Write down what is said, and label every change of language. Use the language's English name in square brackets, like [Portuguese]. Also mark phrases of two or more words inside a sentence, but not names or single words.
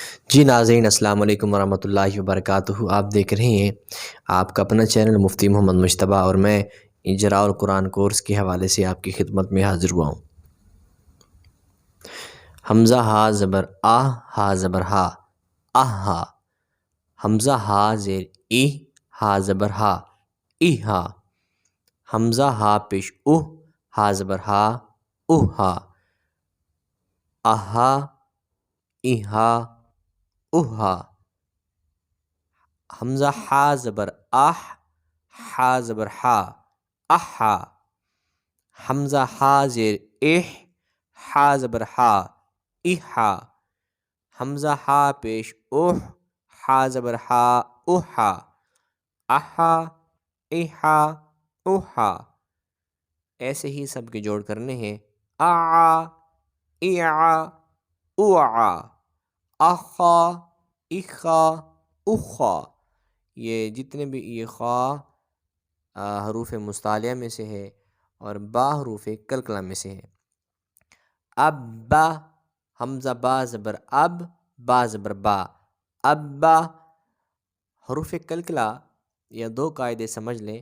[Urdu] جی ناظرین، [Arabic] السلام علیکم ورحمۃ اللہ وبرکاتہ۔ [Urdu] آپ دیکھ رہے ہیں آپ کا اپنا چینل مفتی محمد مجتبیٰ، اور میں اجراء القرآن کورس کے حوالے سے آپ کی خدمت میں حاضر ہوا ہوں۔ حمزہ ہا زبر آ، ہا زبر ہا، ہا۔ حمزہ ہا زیر ای، ہا زبر ہا، ہا۔ حمزہ ہا پیش اوہ، ہا زبر ہا، ہا۔ اہا، ہا، ہا۔ حمزہ ہا زبر آہ، ہا زبر ہا، ہا۔ حمزہ ہا زیر اہ، ہا زبر ہا، ہا۔ حمزہ ہا پیش اوہ، ہا زبر ہا، ہا۔ اہا، ہا، ہا۔ ایسے ہی سب کے جوڑ کرنے ہیں۔ اعا، اعا، اوعا، اخا، اخا، اخا۔ یہ جتنے بھی یہ خا حروف مستعلیہ میں سے ہے، اور با حروف کلکلہ میں سے ہے۔ ابا، حمزہ با زبر اب، با زبر با، ابا۔ حروف کلکلہ یا دو قاعدے سمجھ لیں۔